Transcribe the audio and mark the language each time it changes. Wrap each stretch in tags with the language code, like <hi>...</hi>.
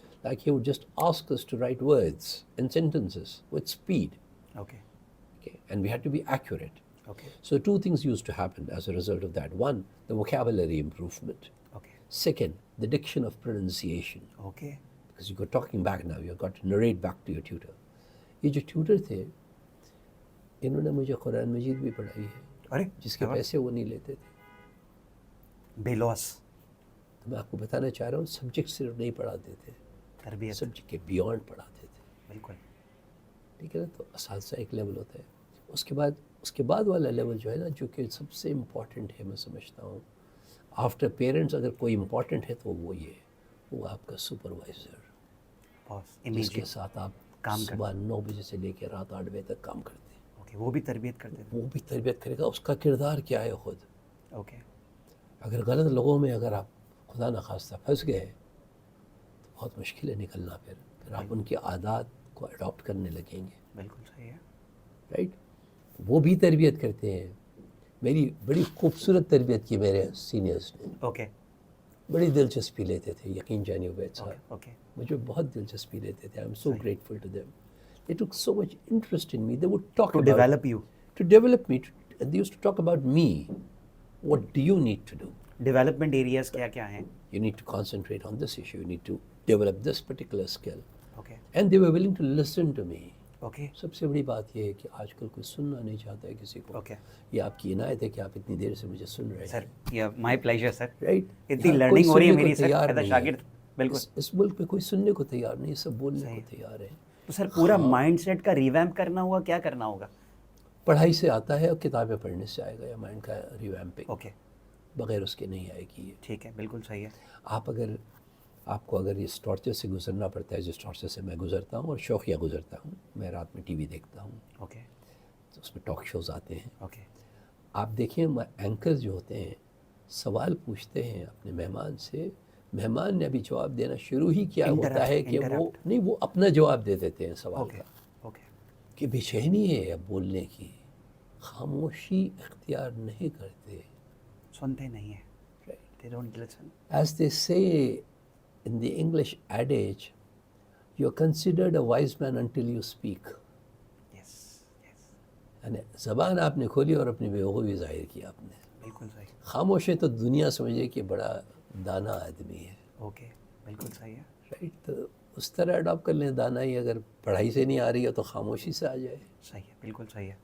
<en>Like he would just ask us to write words and sentences with speed. Okay. Okay? And we had to be accurate. Okay. So two things used to happen as a result of that. One, the vocabulary improvement. Okay. Second, the diction of pronunciation. Okay. Because you're talking back now, you've got to narrate back to your tutor.</en> <ur>یہ جو Twitter تھے، انہوں نے مجھے قرآن مجید بھی پڑھائی ہے، ارے جس کے پیسے وہ نہیں لیتے تھے. بے لوس. تو میں آپ کو بتانا چاہ رہا ہوں، سبجیکٹ صرف نہیں پڑھاتے تھے، تربیت. سبجیکٹ کے بیانڈ پڑھاتے تھے. بالکل. ٹھیک ہے نا. تو اساتذہ ایک لیول ہوتا ہے. اس کے بعد والا لیول جو ہے نا، جو کہ سب سے امپورٹنٹ ہے میں سمجھتا ہوں، آفٹر پیرنٹس اگر کوئی امپورٹنٹ ہے تو وہ یہ ہے، وہ آپ کا سپروائزر، جس کے ساتھ آپ کام صبح 9 بجے سے لے کے رات 8 بجے تک کام کرتے ہیں. اوکے، وہ بھی تربیت کرتے تھے. وہ بھی تربیت کرے گا. اس کا کردار کیا ہے خود. اوکے. اگر غلط لوگوں میں اگر آپ خدا نخواستہ پھنس گئے تو بہت مشکل ہے نکلنا. پھر آپ ان کی عادات کو اڈاپٹ کرنے لگیں گے. بالکل صحیح ہے. رائٹ. وہ بھی تربیت کرتے ہیں. میری بڑی خوبصورت تربیت کی میرے سینئرز نے. اوکے. بڑی دلچسپی لیتے تھے. یقین جانیے عبید صاحب، اوکے. مجھے بہت دلچسپی لیتے تھے.</ur> <en>I am so grateful to them. They took so much interest in me. They would talk to about develop you. to develop me. And they used to talk about me. What do you need to do?</en> <ur>Development areas کیا کیا ہیں؟</ur> <en>You need to concentrate on this issue. You need to develop this particular skill. Okay. And they were willing to listen to me. Okay.</en> <ur>سب سے بڑی بات یہ ہے کہ آج کل کوئی سننا نہیں چاہتا ہے کسی کو. اوکے. یہ آپ کی عنایت ہے کہ آپ اتنی دیر سے مجھے سن رہے ہیں. سر یہ</ur> <en>my pleasure</en> <ur>سر. رائٹ. اتنی لرننگ ہو رہی ہے میری سر ایز اے شاگرد. بالکل. اس ملک پہ کوئی سننے کو تیار نہیں، سب بولنے کو تیار ہے. تو سر پورا مائنڈ سیٹ کا ریویمپ کرنا ہوگا، کیا کرنا ہوگا؟ پڑھائی سے آتا ہے اور کتابیں پڑھنے سے آئے گا، یا مائنڈ کا ریویمپنگ. اوکے. بغیر اس کے نہیں آئے گی یہ. ٹھیک ہے، بالکل صحیح ہے. آپ کو اگر اس ٹارچر سے گزرنا پڑتا ہے، جس ٹارچر سے میں گزرتا ہوں اور شوقیہ گزرتا ہوں، میں رات میں ٹی وی دیکھتا ہوں. اوکے. تو اس میں ٹاک شوز آتے ہیں. اوکے. آپ دیکھیں اینکر جو ہوتے ہیں سوال پوچھتے ہیں اپنے مہمان سے، مہمان نے ابھی جواب دینا شروع ہی کیا ہوتا ہے کہ وہ اپنا جواب دے دیتے ہیں سوال کا. اوکے. کہ بے چینی ہے اب بولنے کی، خاموشی اختیار نہیں کرتے. سنتے نہیں ہیں.</ur> <en>They don't listen. As they say in the English adage, you're considered a wise man until you speak. Yes, yes.</en> <ur>یعنی زبان آپ نے کھولی اور اپنی بیوقوفی ظاہر کی آپ نے. بالکل صحیح. خاموش ہے تو دنیا سمجھے کہ بڑا دانا آدمی ہے. اوکے. بالکل صحیح ہے. رائٹ. تو اس طرح اڈاپٹ کر لیں. دانائی اگر پڑھائی سے نہیں آ رہی ہے تو خاموشی سے آ جائے. صحیح ہے. بالکل صحیح ہے.</ur>